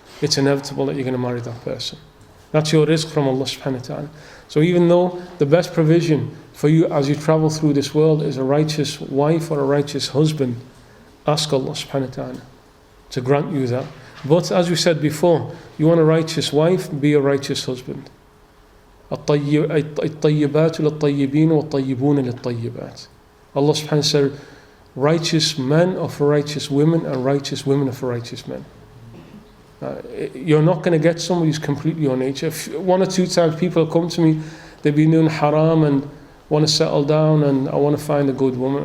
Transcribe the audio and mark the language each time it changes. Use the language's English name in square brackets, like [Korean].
[English] It's inevitable that you're going to marry that person. That's your rizq from Allah subhanahu wa ta'ala. So even though the best provision for you as you travel through this world is a righteous wife or a righteous husband, ask Allah subhanahu wa ta'ala to grant you that. But as we said before, you want a righteous wife, be a righteous husband. [Arabic] الطيبات للطيبين والطيبون للطيبات. [English] Allah subhanahu wa ta'ala said, righteous men are for righteous women, and righteous women are for righteous men. You're not going to get somebody who's completely your nature. If one or two times people come to me, they've been doing haram and want to settle down, and I want to find a good woman.